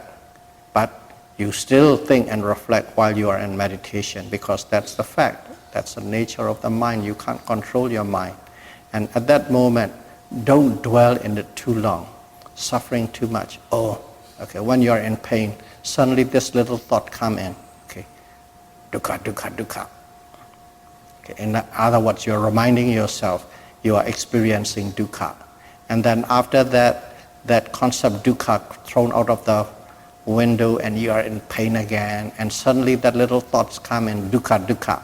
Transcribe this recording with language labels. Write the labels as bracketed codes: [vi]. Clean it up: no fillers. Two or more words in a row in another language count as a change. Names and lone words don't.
[en] But you still think and reflect while you are in meditation, because that's the fact. That's the nature of the mind. You can't control your mind. And at that moment, don't dwell in it too long, suffering too much. Oh, Okay, when you are in pain, suddenly this little thought come in. [pi] Okay, dukkha, dukkha, dukkha. [en] Okay, in other words, you're reminding yourself you are experiencing dukkha. And then after that, that concept dukkha thrown out of the window and you are in pain again, and suddenly that little thoughts come in, [pi] dukkha, dukkha.